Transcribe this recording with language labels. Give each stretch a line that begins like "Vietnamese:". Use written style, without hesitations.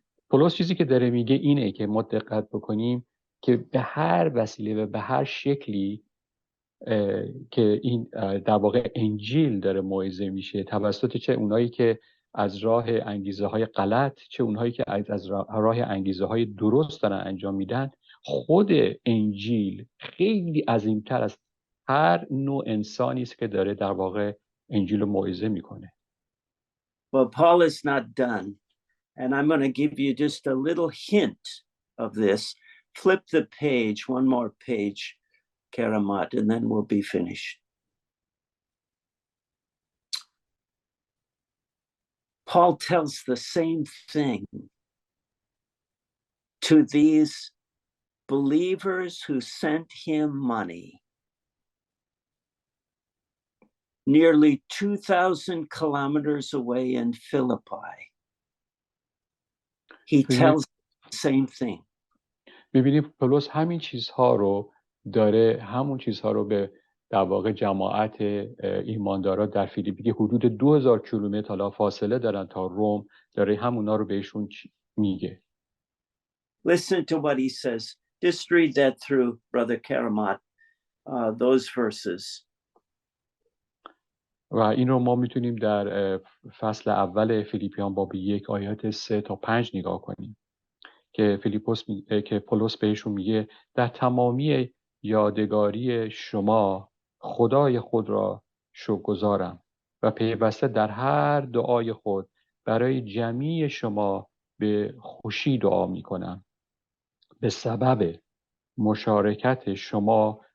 Persian: پولس چیزی که داره میگه اینه که ما دقت بکنیم که به هر وسیله و به هر شکلی که این در واقع انجیل داره موعظه میشه توسط چه اونایی که از راه انگیزه های غلط، چه اونهایی که از راه انگیزه های درست دارن انجام میدن، خود انجیل خیلی عظیمتر از هر نوع انسانی است که داره در واقع انجیل رو موعظه میکنه.
English: Well, Paul is not done, and I'm going to give you just a little hint of this. Flip the page, one more page, Karamat, and then we'll be finished. Paul tells the same thing to these believers who sent him money. Nearly 2,000 kilometers away in Philippi. He tells the same thing.
Persian: می‌بینیم پولس همین چیزها رو داره، همون چیزها رو به در واقع جماعت ایماندارا در فیلیپی که حدود 2000 کیلومتر حالا فاصله دارن تا روم، داره همونا رو بهشون میگه.
English: Listen to what he says. Just read that through, Brother Karamat, those verses.
Persian: و این رو ما میتونیم در فصل اول فیلیپیان باب 1 آیات 3 تا 5 نگاه کنیم که که پولس بهشون میگه در تمامی یادگاری شما خدای خود را شکرگزارم و پیوسته در هر دعای خود برای جمیع شما به خوشی دعا میکنم به سبب مشارکت شما